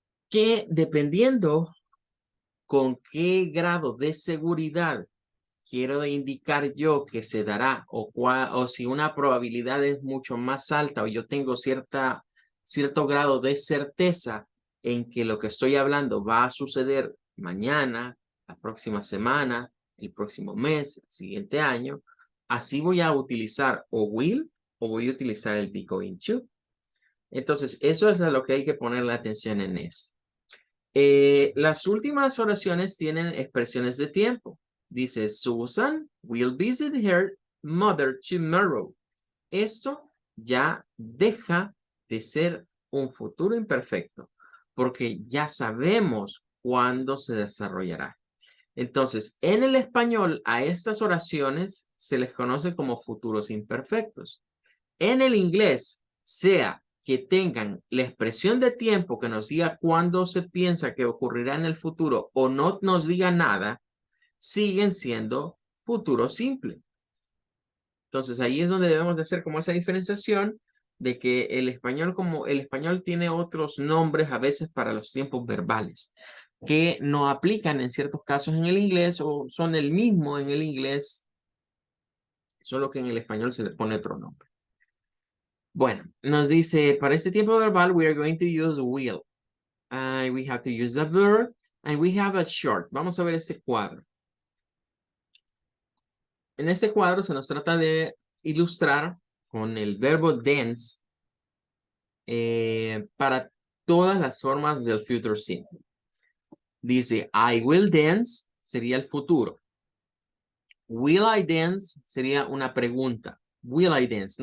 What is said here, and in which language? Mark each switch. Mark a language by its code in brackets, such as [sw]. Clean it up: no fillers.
[es] que dependiendo con qué grado de seguridad quiero indicar yo que se dará o si una probabilidad es mucho más alta o yo tengo cierto grado de certeza en que lo que estoy hablando va a suceder mañana, la próxima semana, el próximo mes, el siguiente año, así voy a utilizar o will o voy a utilizar el be going to. Entonces, eso es a lo que hay que ponerle atención en esto. Las últimas oraciones tienen expresiones de tiempo. Dice, [en] Susan will visit her mother tomorrow. [es] Esto ya deja de ser un futuro imperfecto, porque ya sabemos cuándo se desarrollará. Entonces, en el español, a estas oraciones se les conoce como futuros imperfectos. En el inglés, sea que tengan la expresión de tiempo que nos diga cuándo se piensa que ocurrirá en el futuro o no nos diga nada, siguen siendo futuro simple. Entonces ahí es donde debemos de hacer como esa diferenciación de que el español, como el español tiene otros nombres a veces para los tiempos verbales que no aplican en ciertos casos en el inglés o son el mismo en el inglés, solo que en el español se le pone otro nombre. Bueno, nos dice, para este tiempo verbal, [en] we are going to use will. We have to use the verb, and we have a chart. [es] Vamos a ver este cuadro. En este cuadro se nos trata de ilustrar con el verbo dance para todas las formas del future simple. Dice, [en] I will dance [es] sería el futuro. [en] Will I dance [es] sería una pregunta. [en] Will I dance?